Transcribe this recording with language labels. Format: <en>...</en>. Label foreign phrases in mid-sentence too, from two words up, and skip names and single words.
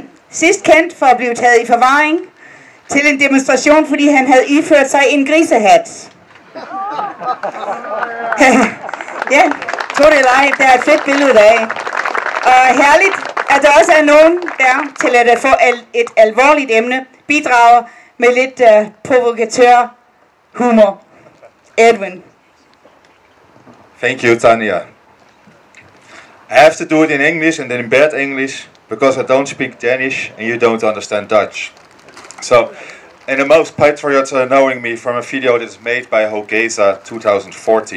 <da>Sidst kendt for at blive taget i forvaring til en demonstration, fordi han havde iført sig en grisehat. Ja, tro det eller ej, det er et fedt billede af. Og herligt, at der også er nogen, der til at få et alvorligt emne bidrager med lidt provokatør humor. Edwin.</da> <en>Thank you, Tanya. I have to do it in English and then in bad English because I don't speak Danish and you don't understand Dutch. So, and the most patriots are knowing me from a video that is made by Hogeza 2014.</en>